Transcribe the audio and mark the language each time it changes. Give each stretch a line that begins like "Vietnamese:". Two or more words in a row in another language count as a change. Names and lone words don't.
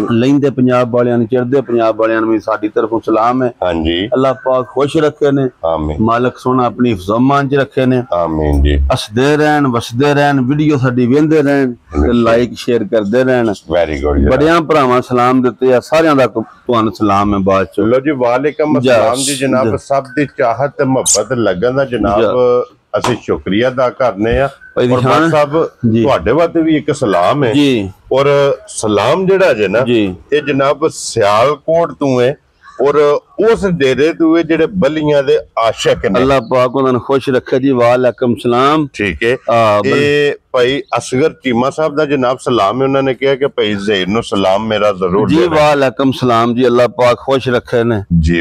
Punjabi: ਲੈਂਦੇ ਪੰਜਾਬ ਵਾਲਿਆਂ ਨੂੰ ਚੜ੍ਹਦੇ ਪੰਜਾਬ ਵਾਲਿਆਂ ਨੂੰ ਭੀ ਸਾਡੀ ਤਰਫ਼ੋਂ ਸਲਾਮ ਹੈ। ਹਾਂ ਜੀ। ਅੱਲਾਹ ਪਾਕ ਖ਼ੁਸ਼ ਰੱਖੇ ਨੇ, ਆਮੀਨ। ਮਾਲਿਕ ਸੋਹਣਾ ਅਪਣੀ ਹਿਫ਼ਜ਼-ਓ-ਮਾਨ ਚ ਰੱਖੇ ਨੇ। ਆਮੀਨ ਜੀ। ਹੱਸਦੇ ਰਹਿਣ ਵੱਸਦੇ ਰਹਿਣ ਵੀਡੀਓ ਸਾਡੀ ਵੇਂਦੇ ਰਹਿਣ ਤੇ
English: like share
Punjabi: ਕਰਦੇ ਰਹਿਣ।
English: very good.
Punjabi: ਬੜਿਆਂ ਭਰਾਵਾਂ ਸਲਾਮ ਦਿੱਤੇ ਆ ਸਾਰਿਆਂ ਦਾ ਤੁਹਾਨੂ ਸਲਾਮ ਹੈ ਬਾਅਦ ਚ। ਲੋ ਜੀ
Arabic: وعليكم السلام
Punjabi: ਜੀ ਜਨਾਬ। ਸਭ ਦੀ ਚਾਹਤ ਤੇ ਮੁਹੱਬਤ ਲਗਨ ਦਾ ਜਨਾਬ ਅਸੀਂ ਸ਼ੁਕਰੀਆ ਅਦਾ ਕਰਨੇ ਆ। ਔਰ ਬਾਦ ਸਾਹਿਬ ਤੁਹਾਡੇ ਵਾਸਤੇ ਵੀ ਇੱਕ ਸਲਾਮ ਹੈ ਜੀ। ਔਰ ਸਲਾਮ ਜਿਹੜਾ ਜੇ ਨਾ ਇਹ ਜਨਾਬ ਸਿਆਲਕੋਟ ਤੋਂ ਹੈ ਔਰ ਉਸ ਡੇਰੇ ਤੂ ਜਿਹੜੇ ਬੱਲੀਆਂ ਦੇ ਆਸ਼ਿਕ ਨੇ ਅੱਲਾਹ ਪਾਕ ਉਨ੍ਹੇਂ ਖ਼ੁਸ਼ ਰੱਖੇ ਜੀ।
Arabic: وعليكم سلام.
Urdu: ٹھیک ہے.
Punjabi: ਯੇ ਭਾਈ ਅਸਗਰ ਚੀਮਾ ਸਾਹਬ ਦਾ ਜਨਾਬ ਸਲਾਮ ਹੈ।
Urdu: انہوں نے کہا کہ بھائی ظہیر نو سلام میرا ضرور
Punjabi: ਜੀ।
Arabic: وعليكم سلام
Punjabi: ਜੀ। ਅੱਲਾਹ ਪਾਕ ਖ਼ੁਸ਼ ਰੱਖੇ ਨੇ ਜੀ।